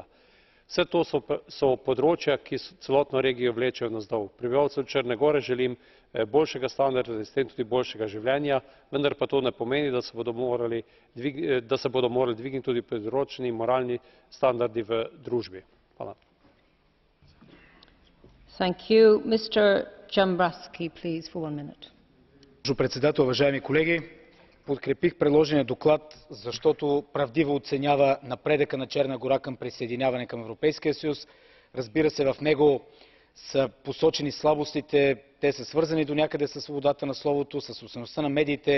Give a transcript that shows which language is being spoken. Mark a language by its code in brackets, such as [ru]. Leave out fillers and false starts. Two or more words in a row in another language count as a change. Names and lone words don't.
[sl] Vse to so področja, ki celotno regijo vlečejo navzdol. Prebivalcem Črne gore želim boljšega standarda in s tem tudi boljšega življenja, vendar pa to ne pomeni, da se bodo morali dvigniti tudi določeni moralni standardi v družbi. Hvala. [bg] Госпожо председател, уважаеми колеги! Подкрепих предложения доклад, защото правдиво оценява напредъка на Черна гора към присъединяване към Европейския съюз. Разбира се, в него са посочени слабостите, те са свързани донякъде със свободата на словото, с собствеността на медиите.